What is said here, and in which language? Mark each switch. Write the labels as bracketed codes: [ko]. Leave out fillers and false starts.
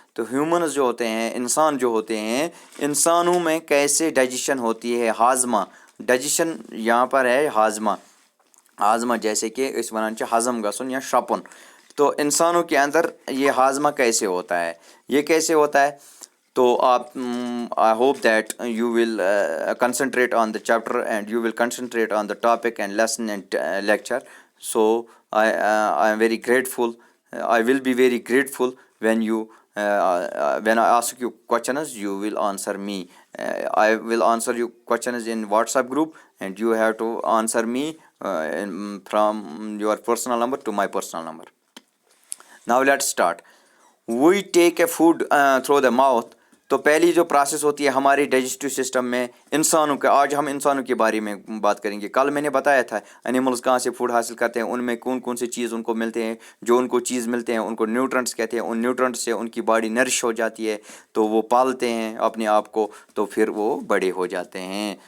[ur] تو ہیومنز جو ہوتے ہیں, انسان جو ہوتے ہیں, انسانوں میں کیسے ڈائجیشن ہوتی ہے, ہاضمہ. ڈائجیشن یہاں پر ہے ہاضمہ, جیسے کہ [ks] اس ونان چھ ہضم گژھن یا شرپن. [ur] تو انسانوں کے اندر یہ ہاضمہ کیسے ہوتا ہے, یہ کیسے ہوتا ہے. [en] تو آپ I hope that you will concentrate on the chapter and you will concentrate on the topic and lesson and lecture. So I am very grateful. I will be very grateful when I ask you questions, you will answer me. I will answer you questions in WhatsApp group, and you have to answer me from your personal number to my personal number. Now let's start. We take a food through the mouth. [ur] تو پہلی جو process ہوتی ہے ہمارے digestive system میں انسانوں کا, آج ہم انسانوں کے بارے میں بات کریں گے. کل میں نے بتایا تھا اینیملز کہاں سے فوڈ حاصل کرتے ہیں, ان میں کون سے چیز ان کو ملتے ہیں. جو ان کو چیز ملتے ہیں ان کو نیوٹرنٹس کہتے ہیں. ان نیوٹرنٹس سے ان کی باڈی نرش ہو جاتی ہے, تو وہ پالتے ہیں اپنے آپ کو, تو پھر وہ بڑے ہو جاتے ہیں.